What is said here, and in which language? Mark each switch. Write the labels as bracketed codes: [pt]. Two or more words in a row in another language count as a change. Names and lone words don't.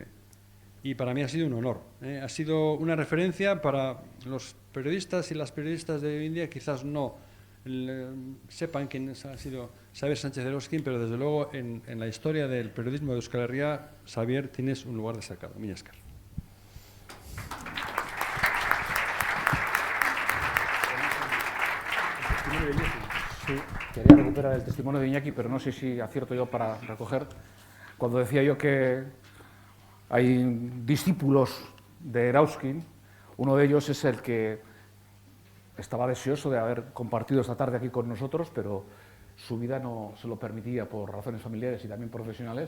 [es] Y para mí ha sido un honor. Ha sido una referencia para los periodistas y las periodistas de hoy en día. Quizás no sepan quién ha sido Xabier Sánchez Eroskin, pero desde luego en la historia del periodismo de Euskal Herria, Xabier, tienes un lugar destacado. [eu] Mila esker. [es] Sí, quería recuperar el testimonio de Iñaki, pero no sé si acierto yo para recoger. Cuando decía yo que hay discípulos de Erauskin, uno de ellos es el que estaba deseoso de haber compartido esta tarde aquí con nosotros, pero su vida no se lo permitía por razones familiares y también profesionales.